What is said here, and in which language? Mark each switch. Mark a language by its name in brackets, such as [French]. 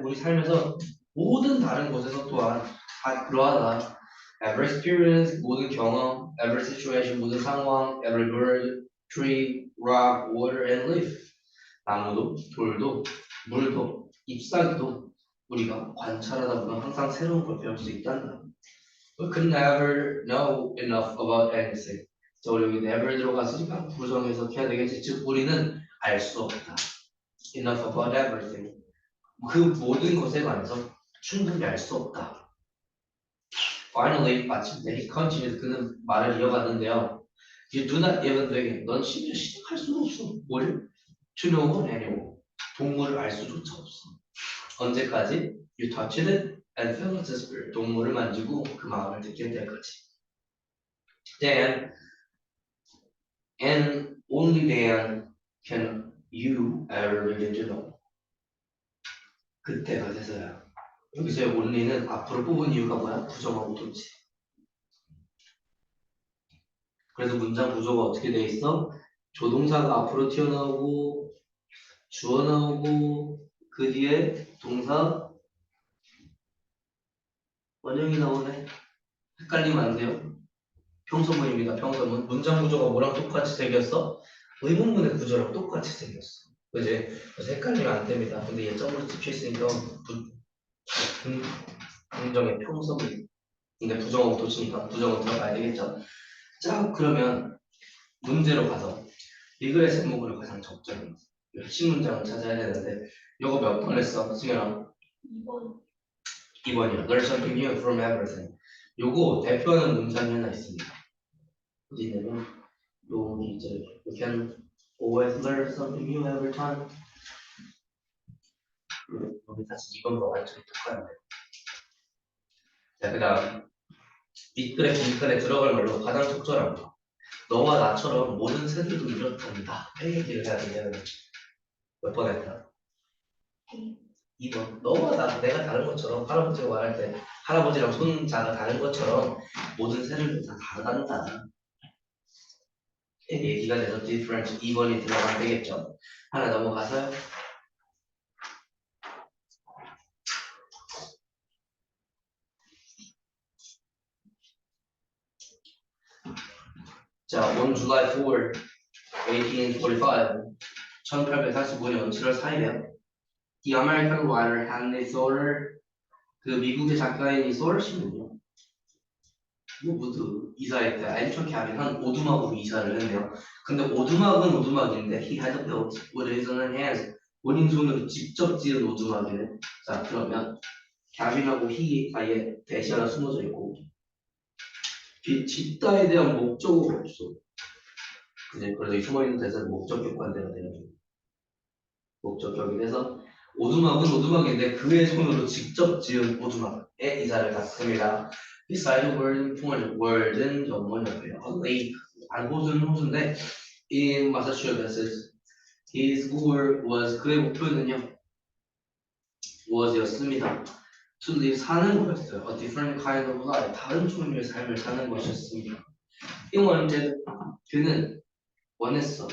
[Korean] 우리 삶에서 모든 다른 곳에서 또한 다 그러하다. [English] Every experience, [Korean] 모든 경험, [English] every situation, [Korean] 모든 상황, [English] every bird, tree, rock, water, and leaf. [Korean] 나무도, 돌도, 물도, 잎사귀도 우리가 관찰하다 보면 항상 새로운 걸 배울 수 있단다. [English] We could never know enough about anything. [Korean] 자, 우리 여기 never 들어갔으니까 부정 해석해야 되겠지. 즉 우리는 알 수 없다. [English] enough about everything. [Korean] 그 모든 것에 관해서 충분히 알 수 없다. [English] Finally, 마침내 he continued. [Korean] 그는 말을 이어갔는데요. [English] You do not even begin. [Korean] 넌 심지어 시작할 수가 없어. 뭘? [English] To know an animal. [Korean] 동물을 알 수조차 없어. 언제까지? [English] You touched it and felt its spirit. [Korean] 동물을 만지고 그 마음을 느낄 때까지. [English] Then, and only then can you ever begin to know. [Korean] 그때가 돼서야. 여기서의 only는 앞으로 뽑은 이유가 뭐야? 부정하고 동시. 그래서 문장 구조가 어떻게 돼 있어? 조동사가 앞으로 튀어나오고 주어 나오고 그 뒤에 동사 원형이 나오네. 헷갈리면 안 돼요. 평서문입니다. 평서문. 문장 구조가 뭐랑 똑같이 생겼어? 의문문의 구조랑 똑같이 생겼어. 그지? 그래서 헷갈리면 안 됩니다. 근데 얘 점으로 찍혀 있으니까 긍정의 평서문. 근데 부정하고 도치니까 부정은 들어가야 되겠죠. 자, 그러면 문제로 가서 리그의 제목으로 가장 적절한 핵심 문장을 찾아야 되는데 이거 몇 번 했어? 승현아? 2번. 2번이요. [English] Learn something new from everything. [Korean] 요거 대표하는 문장이 하나 있습니다. 어디 있냐면 여기 이제 [English] You can always learn something new every time. [Korean] 여기 다시 2번과 완전히 똑같은데. 자, 그 다음 밑글에 빈글에 들어갈 말로 가장 적절한 거. 너와 나처럼 모든 세대도 이렇답니다. 이 얘기를 해야 되냐면 몇 번 했다? 2번. 너와 내가 다른 것처럼 할아버지가 말할 때 할아버지랑 손자가 다른 것처럼 모든 세대도 다 다르단다. 얘기가 돼서 different 2번이 들어가면 되겠죠. 하나 넘어가서요. 자, [English] on July 4, 1845, [Korean] 1845년 7월 4일에 [English] The American writer Henry Thoreau, [Korean] 그 미국의 작가인 이 소럴 씨는요. 모두 이사할 때 알초케하게 한 오두막으로 이사를 했네요. 근데 오두막은 오두막인데 [English] he had built with his own hands. [Korean] 본인 손으로 직접 지은 오두막이네. 자, 그러면 cabin하고 he 사이에 대시 하나 숨어져 있고 짓다에 대한 목적어가 없어. 그지? 그래서 이 숨어있는 대사는 목적격 관대가 되는 거예요. 목적격이 돼서 오두막은 오두막인데 그의 손으로 직접 지은 오두막에 이사를 갔습니다. Beside word은 풍월, word은 전문 옆에요. [English] lake, [Korean] 호수는 호수인데 [English] in Massachusetts, his goal was [Korean] 그의 목표는요 was였습니다. [English] To live [Korean] 사는 거였어요. [English] A different kind of life, [Korean] 다른 종류의 삶을 사는 것이었습니다. [English] He wanted, [Korean] 그는 원했어.